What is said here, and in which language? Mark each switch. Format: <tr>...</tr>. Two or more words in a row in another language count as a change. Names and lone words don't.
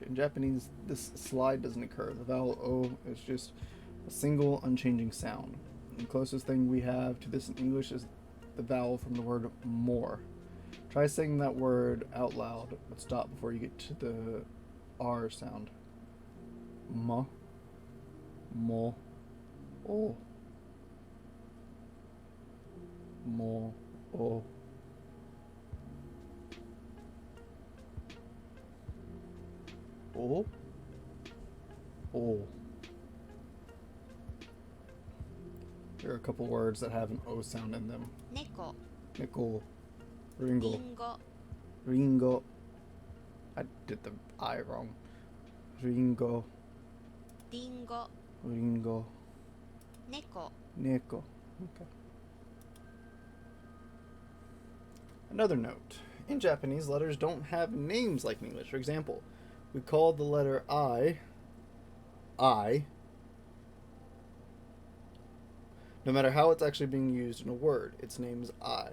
<en>In Japanese, this slide doesn't occur. The vowel O is just a single unchanging sound. The closest thing we have to this in English is the vowel from the word more. Try saying that word out loud, but stop before you get to the R sound. Ma, mo, o, mo, o. O, o. There are a couple words that have an O sound in them. Neko.</en> <ja>Neko, ringo,</ja> <en>Ringo. ringo. I did the I wrong. Ringo, Ringo. ringo, Neko. neko. Okay. Another note. In Japanese, letters don't have names like in English. For example, we call the letter I. No matter how it's actually being used in a word, its name is I.</en>